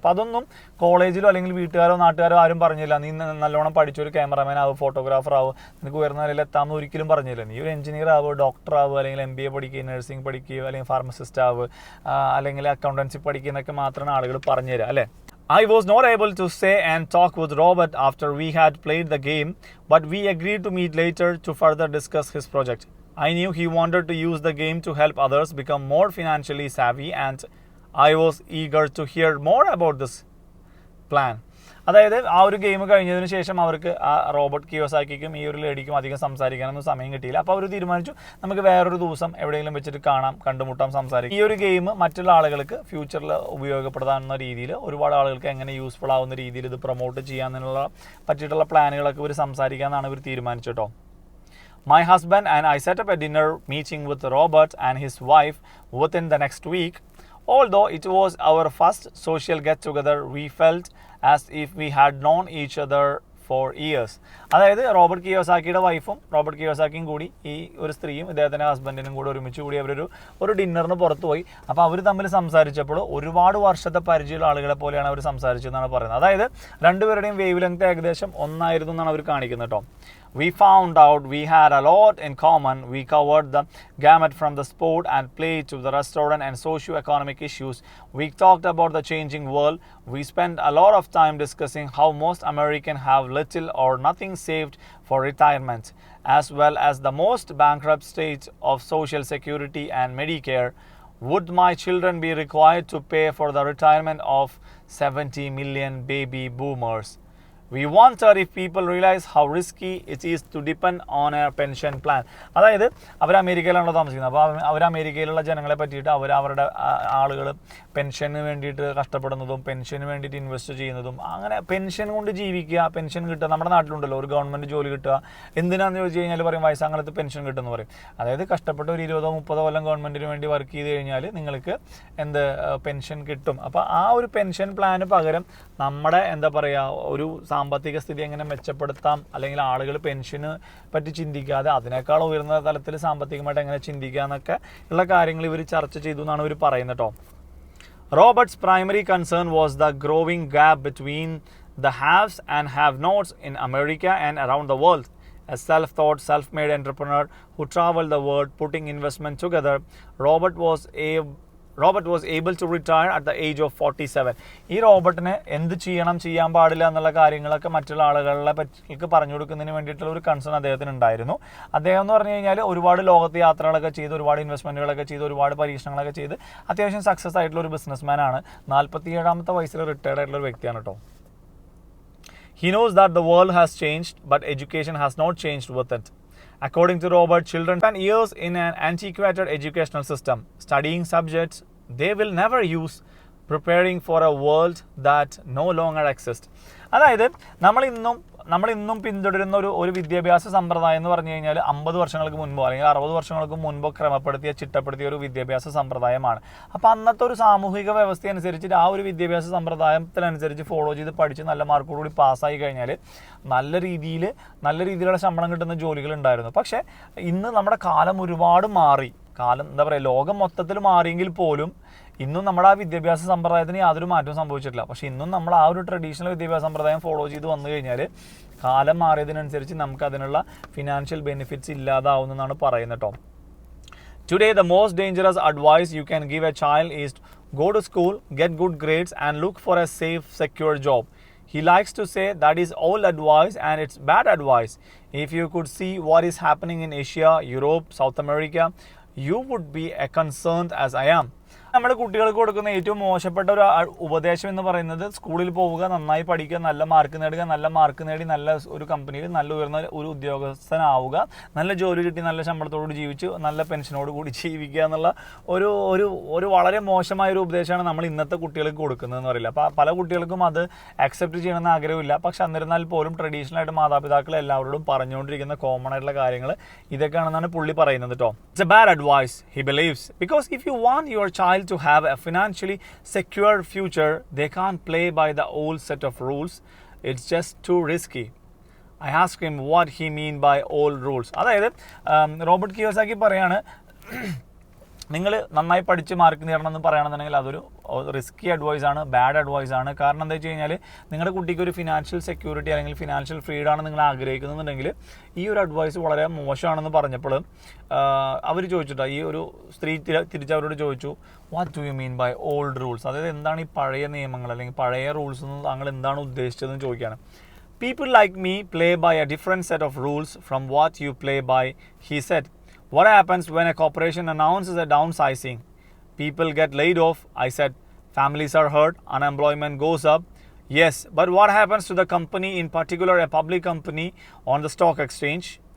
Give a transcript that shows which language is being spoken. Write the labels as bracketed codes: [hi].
[ml] അപ്പോൾ അതൊന്നും കോളേജിലോ അല്ലെങ്കിൽ വീട്ടുകാരോ നാട്ടുകാരോ ആരും പറഞ്ഞില്ല, നീ നല്ലോണം പഠിച്ചൊരു ക്യാമറാമാൻ ആവും, ഫോട്ടോഗ്രാഫർ ആവും, നിനക്ക് ഉയർന്ന നിലയിൽ എത്താമെന്ന് ഒരിക്കലും പറഞ്ഞില്ല. നീ ഒരു എഞ്ചിനീയർ ആവുക, ഡോക്ടർ ആവുക, അല്ലെങ്കിൽ MBA പഠിക്കുക, നഴ്സിംഗ് പഠിക്കുക, അല്ലെങ്കിൽ ഫാർമസിസ്റ്റ് ആവുക, അല്ലെങ്കിൽ അക്കൗണ്ടൻസി പഠിക്കുക എന്നൊക്കെ മാത്രമാണ് ആളുകൾ പറഞ്ഞു തരിക അല്ലേ. [en] I was not able to stay and talk with Robert after we had played the game, but we agreed to meet later to further discuss his project. I knew he wanted to use the game to help others become more financially savvy, and I was eager to hear more about this plan. [ml] അതായത് ആ ഒരു game കഴിഞ്ഞതിന് ശേഷം അവർക്ക് ആ Robert കിയോസാക്കിക്കും ഈ ഒരു ലേഡിക്കും അധികം സംസാരിക്കാനൊന്നും സമയം കിട്ടിയില്ല. അപ്പോൾ അവർ തീരുമാനിച്ചു നമുക്ക് വേറൊരു ദിവസം എവിടെയെങ്കിലും വെച്ചിട്ട് കണ്ടുമുട്ടാം, സംസാരിക്കും. ഈ ഒരു ഗെയിം മറ്റുള്ള ആളുകൾക്ക് ഫ്യൂച്ചറിൽ ഉപയോഗപ്പെടുത്താവുന്ന രീതിയിൽ, ഒരുപാട് ആളുകൾക്ക് എങ്ങനെ യൂസ്ഫുൾ ആവുന്ന രീതിയിൽ ഇത് പ്രൊമോട്ട് ചെയ്യാനുള്ള പറ്റിയിട്ടുള്ള പ്ലാനുകളൊക്കെ ഇവർ സംസാരിക്കാമെന്നാണ് ഇവർ തീരുമാനിച്ചു കേട്ടോ. [en] My husband and I set up a dinner meeting with Robert and his wife within the next week. Although it was our first social get-together, we felt as if we had known each other for years. [ml] അതായത് Robert കിയോസാക്കിയുടെ വൈഫും Robert കിയോസാക്കിയും കൂടി ഈ ഒരു സ്ത്രീയും ഇദ്ദേഹത്തിൻ്റെ ഹസ്ബൻഡിനും കൂടി ഒരുമിച്ച് കൂടി അവരൊരു ഡിന്നറിന് പുറത്ത് പോയി. അപ്പോൾ അവർ തമ്മിൽ സംസാരിച്ചപ്പോൾ ഒരുപാട് വർഷത്തെ പരിചയമുള്ള ആളുകളെ പോലെയാണ് അവർ സംസാരിച്ചതെന്നാണ് പറയുന്നത്. അതായത് രണ്ടുപേരുടെയും വേവ് ലെങ്ത് ഏകദേശം ഒന്നായിരുന്നു എന്നാണ് അവർ കാണിക്കുന്നത് കേട്ടോ. [en] We found out we had a lot in common. We covered the gamut from the sport and play to the restaurant and socio-economic issues. We talked about the changing world. We spent a lot of time discussing how most Americans have little or nothing saved for retirement, as well as the most bankrupt states of Social Security and Medicare. Would my children be required to pay for the retirement of 70 million baby boomers? We wonder if people realize how risky it is to depend on a pension plan. [ml] അതായത് അവർ അമേരിക്കയിലാണല്ലോ താമസിക്കുന്നത്. അപ്പോൾ അവർ അമേരിക്കയിലുള്ള ജനങ്ങളെ പറ്റിയിട്ട് അവരുടെ ആളുകൾ pension വേണ്ടിയിട്ട് കഷ്ടപ്പെടുന്നതും pension വേണ്ടിയിട്ട് ഇൻവെസ്റ്റ് ചെയ്യുന്നതും അങ്ങനെ പെൻഷൻ കൊണ്ട് ജീവിക്കുക, പെൻഷൻ കിട്ടുക. നമ്മുടെ നാട്ടിലുണ്ടല്ലോ ഒരു ഗവൺമെൻറ് ജോലി കിട്ടുക. എന്തിനാണെന്ന് ചോദിച്ചു കഴിഞ്ഞാൽ പറയും വയസ്സാങ്കാലത്ത് പെൻഷൻ കിട്ടുമെന്ന് പറയും. അതായത് കഷ്ടപ്പെട്ട് ഒരു 20-30 കൊല്ലം ഗവൺമെൻറ്റിന് വേണ്ടി വർക്ക് ചെയ്ത് കഴിഞ്ഞാൽ നിങ്ങൾക്ക് പെൻഷൻ കിട്ടും. അപ്പോൾ ആ ഒരു പെൻഷൻ പ്ലാന് പകരം നമ്മുടെ ഒരു സാമ്പത്തിക സ്ഥിതി എങ്ങനെ മെച്ചപ്പെടുത്താം, അല്ലെങ്കിൽ ആളുകൾ പെൻഷന് പറ്റി ചിന്തിക്കാതെ അതിനേക്കാൾ ഉയർന്ന തലത്തിൽ സാമ്പത്തികമായിട്ട് എങ്ങനെ ചിന്തിക്കുക എന്നൊക്കെ ഉള്ള കാര്യങ്ങൾ ഇവർ ചർച്ച ചെയ്തു എന്നാണ് ഇവർ പറയുന്നത് കേട്ടോ. Robert's primary concern was the growing gap between the haves and have-nots in America and around the world. A self-taught, self-made entrepreneur who traveled the world putting investment together, Robert was able to retire at the age of 47. ഈ റോബർട്ടിന് എന്ത് ചെയ്യാൻ പാടില്ല എന്നുള്ള കാര്യങ്ങളൊക്കെ മറ്റുള്ള ആളുകളെ പറ്റി പറഞ്ഞു കൊടുക്കുന്നതിന് വേണ്ടിയിട്ടുള്ള ഒരു കൺസേൺ അദ്ദേഹത്തിന് ഉണ്ടായിരുന്നു. അദ്ദേഹം എന്ന് പറഞ്ഞു കഴിഞ്ഞാൽ ഒരുപാട് ലോകത്ത് യാത്രകളൊക്കെ ചെയ്ത് ഒരുപാട് ഇൻവെസ്റ്റ്മെൻറ്റുകളൊക്കെ ചെയ്ത് ഒരുപാട് പരീക്ഷണങ്ങളൊക്കെ ചെയ്ത് അത്യാവശ്യം സക്സസ് ആയിട്ടുള്ള ഒരു ബിസിനസ്മാൻ ആണ്. 47-ാമത്തെ വയസ്സിൽ റിട്ടയർഡ് ആയിട്ടുള്ള ഒരു വ്യക്തിയാണ് കേട്ടോ. [en] He knows that the world has changed, but education has not changed with it. According to Robert, children spend years in an antiquated educational system, studying subjects they will never use, preparing for a world that no longer exists. [ml] അതായത് നമ്മളിന്നും പിന്തുടരുന്ന ഒരു വിദ്യാഭ്യാസ സമ്പ്രദായം എന്ന് പറഞ്ഞു കഴിഞ്ഞാൽ 50 വർഷങ്ങൾക്ക് മുൻപോ അല്ലെങ്കിൽ 60 വർഷങ്ങൾക്ക് മുൻപോ ചിട്ടപ്പെടുത്തിയ ഒരു വിദ്യാഭ്യാസ സമ്പ്രദായമാണ്. അപ്പോൾ അന്നത്തെ ഒരു സാമൂഹിക വ്യവസ്ഥ അനുസരിച്ച് ആ ഒരു വിദ്യാഭ്യാസ സമ്പ്രദായത്തിനനുസരിച്ച് ഫോളോ ചെയ്ത് പഠിച്ച് നല്ല മാർക്കോടുകൂടി പാസ്സായി കഴിഞ്ഞാൽ നല്ല രീതിയിലുള്ള ശമ്പളം കിട്ടുന്ന ജോലികൾ ഉണ്ടായിരുന്നു. പക്ഷേ ഇന്ന് നമ്മുടെ കാലം ഒരുപാട് മാറി. ലോകം മൊത്തത്തിൽ മാറിയെങ്കിൽ പോലും ഇന്നും നമ്മുടെ ആ വിദ്യാഭ്യാസ സമ്പ്രദായത്തിന് യാതൊരു മാറ്റവും സംഭവിച്ചിട്ടില്ല. പക്ഷേ ഇന്നും നമ്മൾ ആ ഒരു ട്രഡീഷണൽ വിദ്യാഭ്യാസ സമ്പ്രദായം ഫോളോ ചെയ്ത് വന്നു കഴിഞ്ഞാൽ കാലം മാറിയതിനനുസരിച്ച് നമുക്ക് അതിനുള്ള ഫിനാൻഷ്യൽ ബെനിഫിറ്റ്സ് ഇല്ലാതാവുമെന്നാണ് പറയുന്നത് കേട്ടോ. [en] Today, the most dangerous advice you can give a child is go to school, get good grades and look for a safe, secure job. He likes to say that is old advice and it's bad advice. If you could see what is happening in Asia, Europe, South America, you would be as concerned as I am. [ml] നമ്മുടെ കുട്ടികൾക്ക് കൊടുക്കുന്ന ഏറ്റവും മോശപ്പെട്ട ഒരു ഉപദേശം എന്ന് പറയുന്നത് സ്കൂളിൽ പോവുക, നന്നായി പഠിക്കുക, നല്ല മാർക്ക് നേടി നല്ല ഒരു കമ്പനിയിൽ നല്ല ഉയർന്ന ഒരു ഉദ്യോഗസ്ഥനാവുക, നല്ല ജോലി കിട്ടി നല്ല ശമ്പളത്തോട് ജീവിച്ച് നല്ല പെൻഷനോട് കൂടി ജീവിക്കുക എന്നുള്ള ഒരു വളരെ മോശമായ ഒരു ഉപദേശമാണ് നമ്മൾ ഇന്നത്തെ കുട്ടികൾക്ക് കൊടുക്കുന്നതെന്ന് പറയില്ല. അപ്പോൾ പല കുട്ടികൾക്കും അത് അക്സെപ്റ്റ് ചെയ്യണമെന്ന് ആഗ്രഹമില്ല. പക്ഷെ എന്നിരുന്നാൽ പോലും ട്രഡീഷണലായിട്ട് മാതാപിതാക്കൾ എല്ലാവരോടും പറഞ്ഞുകൊണ്ടിരിക്കുന്ന കോമൺ ആയിട്ടുള്ള കാര്യങ്ങൾ ഇതൊക്കെയാണെന്നാണ് പുള്ളി പറയുന്നത് കേട്ടോ. [en] It's a bad advice, he believes, because if you want your child to have a financially secure future, they can't play by the old set of rules. It's just too risky. I asked him what he mean by old rules. [ml] അതായത് Robert Kiyosaki പറയാണ്, നിങ്ങൾ നന്നായി പഠിച്ച് mark നേടണമെന്ന് പറയുകയാണെന്നുണ്ടെങ്കിൽ അതൊരു risky അഡ്വൈസാണ്, bad അഡ്വൈസാണ്. കാരണം എന്താ വെച്ച് കഴിഞ്ഞാൽ നിങ്ങളുടെ കുട്ടിക്ക് ഒരു ഫിനാൻഷ്യൽ സെക്യൂരിറ്റി അല്ലെങ്കിൽ ഫിനാൻഷ്യൽ ഫ്രീഡമാണ് നിങ്ങൾ ആഗ്രഹിക്കുന്നുണ്ടെങ്കിൽ ഈ ഒരു അഡ്വൈസ് വളരെ മോശമാണെന്ന് പറഞ്ഞപ്പോൾ അവർ ചോദിച്ചിട്ടോ, ഈ ഒരു സ്ത്രീ തിരിച്ചവരോട് ചോദിച്ചു, [en] What do you mean by old rules? [ml] അതായത് എന്താണ് ഈ പഴയ നിയമങ്ങൾ അല്ലെങ്കിൽ പഴയ റൂൾസ് എന്ന് താങ്കൾ എന്താണ് ഉദ്ദേശിച്ചതെന്ന് ചോദിക്കുകയാണ്. [en] People like me play by a different set of rules from what you play by, he said. What happens when a corporation announces a downsizing? People get laid off, I said. Families are hurt, unemployment goes up. Yes, but what happens to the company, in particular a public company on the stock exchange?